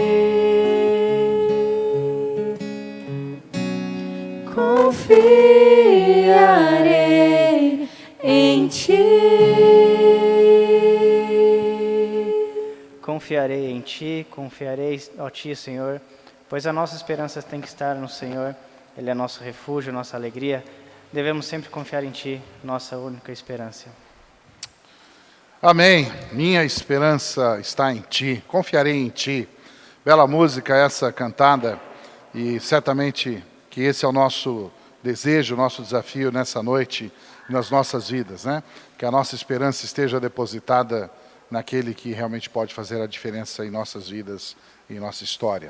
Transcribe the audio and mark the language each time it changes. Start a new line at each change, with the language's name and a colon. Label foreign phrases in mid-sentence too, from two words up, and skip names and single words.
Portuguese: Confiarei em ti. Confiarei em ti, confiarei a ti, Senhor, pois a nossa esperança tem que estar no Senhor. Ele é nosso refúgio, nossa alegria. Devemos sempre confiar em ti, nossa única esperança. Amém. Minha esperança está em ti, confiarei em ti. Bela música essa cantada, e certamente que esse é o nosso desejo, o nosso desafio nessa noite, nas nossas vidas, né? Que a nossa esperança esteja depositada naquele que realmente pode fazer a diferença em nossas vidas e em nossa história.